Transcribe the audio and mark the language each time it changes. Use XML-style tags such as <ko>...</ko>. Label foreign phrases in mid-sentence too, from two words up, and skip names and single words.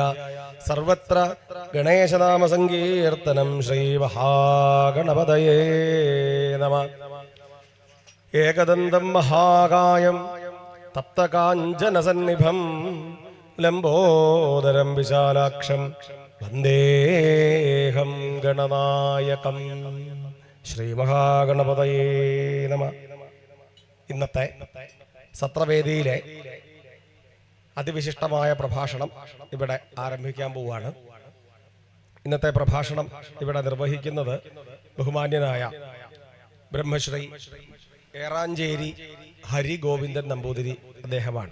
<sa>सर्वत्र गणेशनाम संकीर्तनं श्रीमहागणपतये नमः। एकदन्तं महाकायं तप्तकाञ्चनसन्निभं लम्बोदरं विशालाक्षं वन्देऽहं गणनायकं ശ്രീമഹാഗണപതയേ നമഃ.</sa> <ml>ഇന്നത്തെ സത്രവേദിയിലെ അതിവിശിഷ്ടമായ പ്രഭാഷണം ഇവിടെ ആരംഭിക്കാൻ പോവുകയാണ്. ഇന്നത്തെ പ്രഭാഷണം ഇവിടെ നിർവഹിക്കുന്നത് ബഹുമാന്യനായ ബ്രഹ്മശ്രീ ഏറാഞ്ചേരി ഹരിഗോവിന്ദൻ നമ്പൂതിരി അദ്ദേഹമാണ്.</ml>